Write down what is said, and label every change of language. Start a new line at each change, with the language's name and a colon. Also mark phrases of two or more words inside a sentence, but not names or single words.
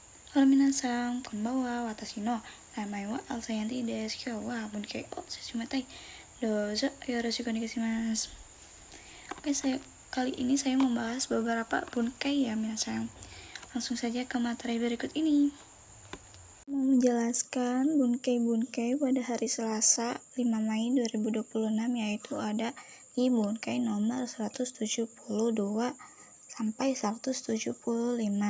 Japanese: Halo 皆さん、こんばんは、私の名前はAlsayantiです. 今日は文型を進めたい。どうぞよろしくお願いします.
Indonesian: Oke, kali ini saya membahas beberapa bunkai ya minasan. Langsung saja ke materi berikut ini. Mau menjelaskan bunkai-bunkai pada hari Selasa 5 Mai 2026, yaitu ada di bunkai nomor 172 sampai 175.